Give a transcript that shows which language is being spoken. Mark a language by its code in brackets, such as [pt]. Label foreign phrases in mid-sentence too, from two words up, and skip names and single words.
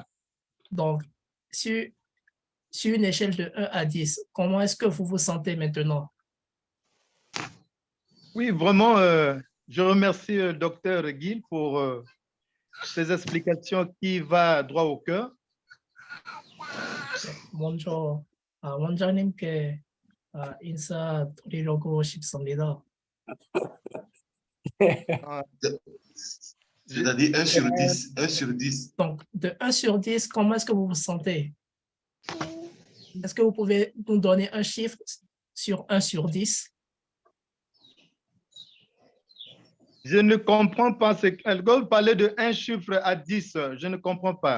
[fr] Donc, sur une échelle de 1 à 10, comment est-ce que vous vous sentez maintenant? Oui, vraiment, je remercie le docteur Gil pour ses explications qui vont droit au cœur. [ko] 먼저 원장님께 인사드리려고 싶습니다. [fr] C'est-à-dire 1 sur 10, 1 sur 10. Donc, de 1 sur 10, comment est-ce que vous vous sentez? Est-ce que vous pouvez nous donner un chiffre sur 1 sur 10? Je ne comprends pas ce qu'elle veut parler de un chiffre à 10, je ne comprends pas.